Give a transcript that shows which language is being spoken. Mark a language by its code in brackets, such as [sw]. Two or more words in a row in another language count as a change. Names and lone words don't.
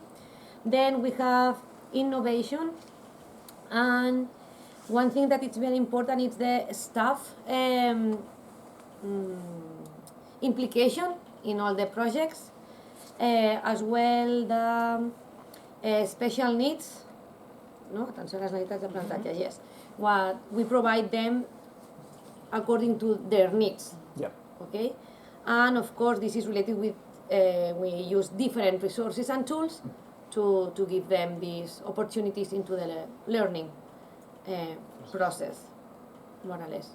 [en] Then we have innovation, and one thing that is very important is the staff implication in all the projects, as well the special needs, no? [ca] Atenció a les necessitats d'aprenentatge, [en] yes. What we provide them according to their needs. Yeah. Okay, and of course this is related with we use different resources and tools to give them these opportunities into the learning process, more or less.